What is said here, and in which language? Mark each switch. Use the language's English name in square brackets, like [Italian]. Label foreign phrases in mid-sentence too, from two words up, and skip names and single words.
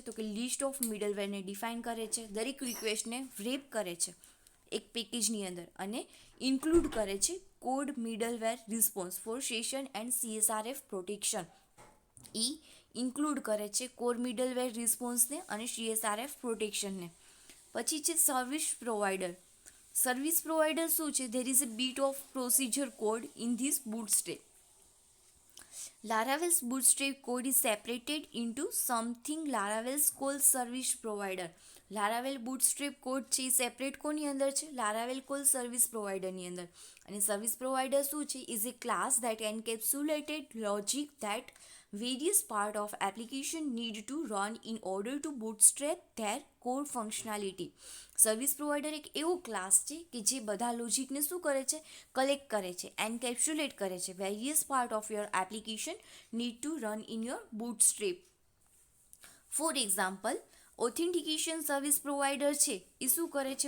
[Gujarati] તો કે [English] list of middlewareને [Gujarati] ડિફાઇન કરે છે, દરેક રિક્વેસ્ટને રેપ કરે છે એક પેકેજની અંદર અને ઇન્ક્લુડ કરે છે [English] code middleware response for session and CSRF protection. [Gujarati] ઇન્ક્લુડ કરે છે [English] code middleware responseને [Gujarati] અને [English] CSRF protectionને. [Gujarati] પછી છે [English] service provider. service provider [Gujarati] શું છે? [English] There is a bit of procedure code in this bootstrap. Laravel's bootstrap code is separated into something Laravel's called service provider. Laravel bootstrap code [Gujarati] છે એ સેપરેટ કોની અંદર છે? [English] Laravel call service provider [Gujarati] ની અંદર. અને [English] service provider [Gujarati] શું છે? [English] Is a class that encapsulated logic that various part of application need to run in order to bootstrap their core functionality. service provider [Gujarati] એક એવો ક્લાસ છે કે જે બધા લોજિકને શું કરે છે? કલેક્ટ કરે છે, એન્કેપ્સ્યુલેટ કરે છે. [English] Various part of your application need to run in your bootstrap. For example, authentication service provider [Gujarati] છે એ શું કરે છે?